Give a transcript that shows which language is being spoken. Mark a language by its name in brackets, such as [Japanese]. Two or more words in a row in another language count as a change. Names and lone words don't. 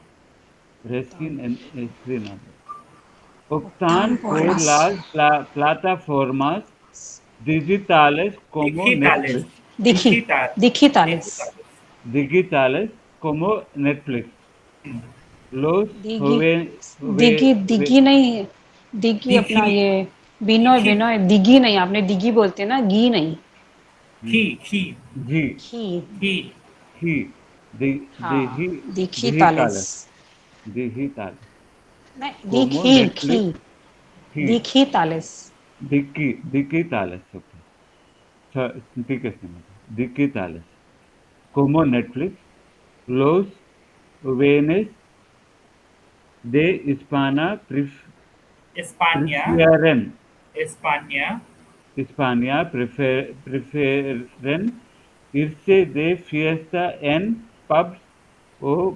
[Spanish] estrenada, Optan optan por por las las plataformas digitales como Digitales, Netflix, digital, digitales. digitales. digitales como Netflix. Los दिगी दिगी jóvenes [Hindi] दिगी नहीं दिगी अपना [Spanish] Digi, [Hindi] ये बिनोय [Spanish] digi, [Hindi] बिनोय दिगी नहीं आपने दिगी बोलते हैं ना गी नहीं he, जी खी he, ही हाँ [Spanish] digitales, digitales digitales [Hindi] नहीं [Spanish] como दिखी खी Netflix, ही digitales digitales, okay. [Hindi] ठीक है [Spanish] digitales como Netflix, los jóvenes de Hispana España, prefieren España, prefieren irse de fiesta en pubs o